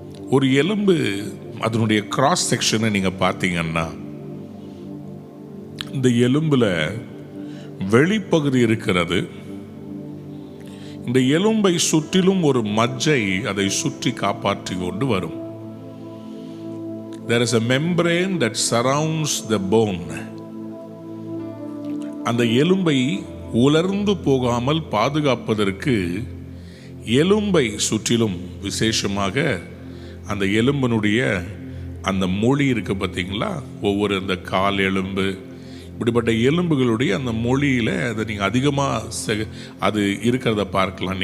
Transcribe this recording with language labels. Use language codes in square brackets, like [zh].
[ta] ஒரு எலும்பு, அதனுடைய கிராஸ் செக்ஷனை நீங்க பார்த்தீங்கன்னா, இந்த எலும்புல வெளிப்பகுதி இருக்கிறது. இந்த எலும்பை சுற்றிலும் ஒரு மஜ்ஜை அதை சுற்றி காப்பாற்றி கொண்டு வரும். [en] There is a membrane that surrounds the bone. [ta] அந்த எலும்பை உலர்ந்து போகாமல் பாதுகாப்பதற்கு எலும்பை சுற்றிலும் விசேஷமாக அந்த எலும்பினுடைய அந்த மொழி இருக்கு பார்த்தீங்களா, ஒவ்வொரு அந்த கால் எலும்பு இப்படிப்பட்ட எலும்புகளுடைய அந்த மொழியில் அதை நீங்கள் அதிகமாக அது இருக்கிறத பார்க்கலாம்.